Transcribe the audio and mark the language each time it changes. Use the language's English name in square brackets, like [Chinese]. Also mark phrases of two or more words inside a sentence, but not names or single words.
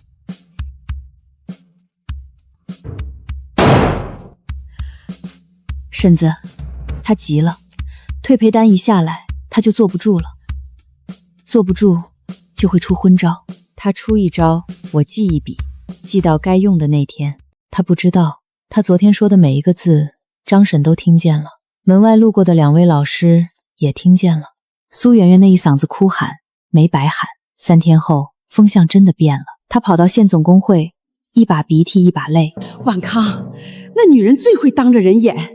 [Chinese] 嬸子，他急了，退賠單一下來，他就坐不住了，坐不住就會出昏招。他出一招，我記一筆，記到該用的那天。他不知道，他昨天說的每一個字，張嬸都聽見了，門外路過的2位老師也聽見了。蘇媛媛那一嗓子哭喊，沒白喊。3天後，風向真的變了。他跑到縣總工會，一把鼻涕一把淚。晚康，那女人最會當着人演。